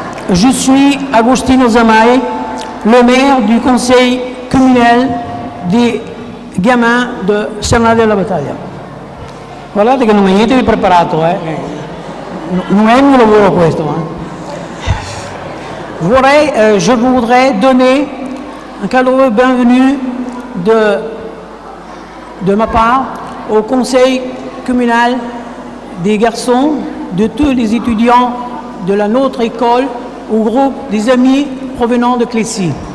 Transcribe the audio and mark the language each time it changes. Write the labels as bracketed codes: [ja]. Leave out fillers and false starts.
[fr] Je suis Agostino Zamai, le maire du conseil communal des gamins de Cernaglia della Battaglia. [it] Guardate che non è niente di preparato, non è il mio lavoro questo. [fr] Je voudrais donner un chaleureux bienvenue de ma part au conseil communal des garçons, de tous les étudiants de notre école, au groupe des amis provenant de Clessy.